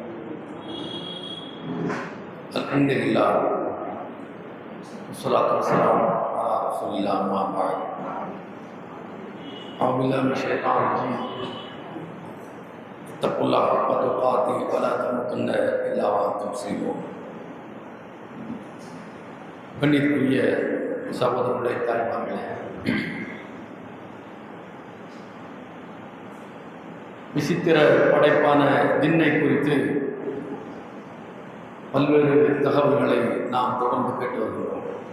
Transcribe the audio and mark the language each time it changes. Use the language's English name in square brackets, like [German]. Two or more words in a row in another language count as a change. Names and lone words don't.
[Arabic] Alhamdulillah. والصلاة والسلام على رسول الله أما بعد. أعوذ بالله من الشيطان الرجيم. اتقوا الله حق تقاته ولا تموتن إلا وأنتم مسلمون. [Tamil] கண்ணியத்துக்குரிய சகோதரர்களே, தாய்மார்களே, விசித்திர படைப்பான ஜின்னை குறித்து பல்வேறு தகவல்களை நாம் தொடர்ந்து கேட்டு வருகிறோம்.